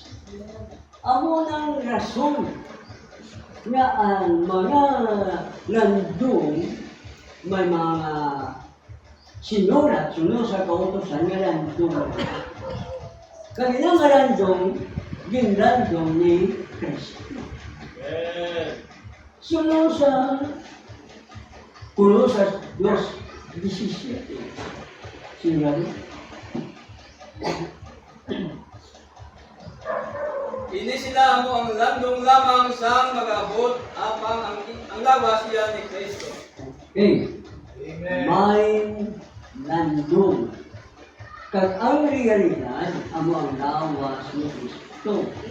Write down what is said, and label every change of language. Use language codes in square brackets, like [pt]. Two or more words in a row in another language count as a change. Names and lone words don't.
[hil] Amo ng rason na ang mga landong may mga sinulat sunod sa kautusan nga landong. Kanilang landong, ginlandong ni Kristo. Sunod sa Kolosas 2:17. Sinabi, Ini sila mo ang landong lamang sa mag-abot apang ang lawas siya ni Kristo. okay, Amen. may landong. Kag ang realidad, amo ang lawas ni Kristo.